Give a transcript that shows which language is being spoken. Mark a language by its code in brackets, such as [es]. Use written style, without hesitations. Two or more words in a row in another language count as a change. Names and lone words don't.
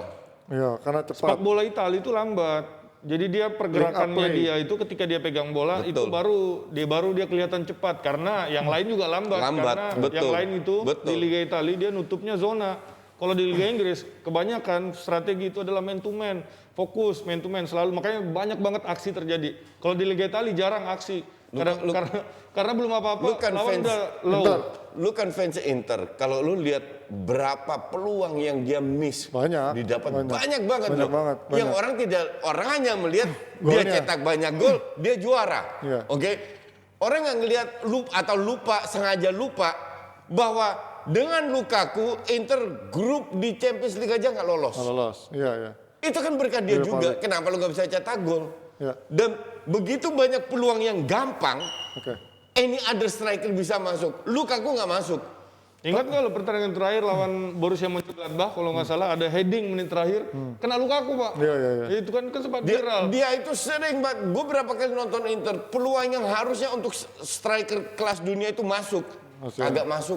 [id] Iya, karena cepat. Sepak bola Italia itu lambat. Jadi dia pergerakannya dia itu ketika dia pegang bola itu baru dia kelihatan cepat karena yang lain juga lambat karena yang lain itu di Liga Italia dia nutupnya zona. Kalau di Liga Inggris kebanyakan strategi itu adalah [en] man to man, [id] fokus [en] man to man [id] selalu, makanya banyak banget aksi terjadi. Kalau di Liga Italia jarang aksi. Karena belum apa-apa lawan udah low. Lu kan fans Inter, kalau lu lihat berapa peluang yang dia miss didapat banyak banget loh. Yang orang hanya melihat dia cetak banyak gol, dia juara. Oke. Orang yang ngelihat sengaja lupa bahwa dengan Lukaku Inter grup di Champions League aja nggak lolos. Iya. Itu kan berkat dia juga. Kenapa lu nggak bisa cetak gol? Dan begitu banyak peluang yang gampang, [en] any other striker [id] bisa masuk. Lukaku nggak masuk. Ingat nggak lo pertandingan terakhir lawan Borussia Mönchengladbach kalau nggak salah ada heading menit terakhir kena Lukaku pak. Iya. Itu kan sempat viral. Dia itu sering banget. Gue berapa kali nonton Inter peluang yang harusnya untuk striker kelas dunia itu masuk, agak masuk.